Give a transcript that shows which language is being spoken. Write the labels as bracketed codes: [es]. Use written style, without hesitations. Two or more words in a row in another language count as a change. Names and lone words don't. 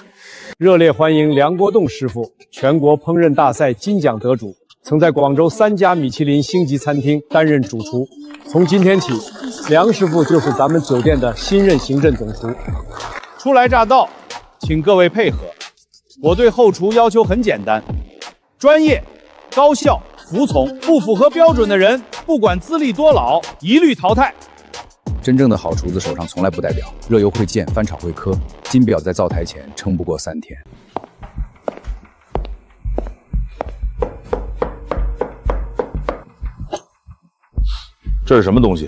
[zh] 热烈欢迎梁国栋师傅，全国烹饪大赛金奖得主，曾在广州3家米其林星级餐厅担任主厨。从今天起，梁师傅就是咱们酒店的新任行政总厨。初来乍到，请各位配合。我对后厨要求很简单：专业、高效、服从。不符合标準的人，不管資歷多老，一律淘汰。真正的好廚子手上從來不帶表，熱油會濺，翻炒會磕，金表在灶台前撐不過3天。這是什麼東西？